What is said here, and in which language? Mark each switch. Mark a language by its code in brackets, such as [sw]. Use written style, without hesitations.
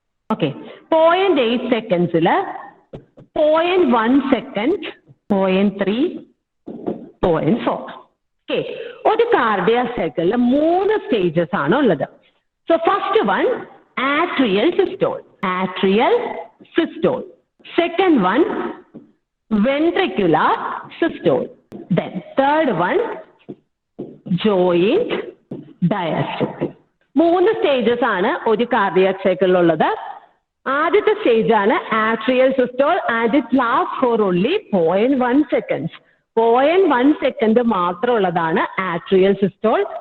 [ml] Okay, 0.8 സെക്കൻഡ്സിൽ 0.1 second, 0.3, 0.4. Okay, ഒരു cardiac സൈക്കിളിൽ 3 stages ആണ് ഉള്ളത്. [en] So first one atrial systole, atrial systole. Second one, ventricular systole. Then third one, joint diastole. [ml] 3 stages ആണ് ഒരു cardiac സൈക്കിളിലുള്ളത്. ആദ്യത്തെ stage ആണ് atrial systole [en] And it last for only 0.1 seconds. [ml] 0.1 second മാത്രം ഉള്ളതാണ് ആട്രിയൽ സിസ്റ്റോൾ.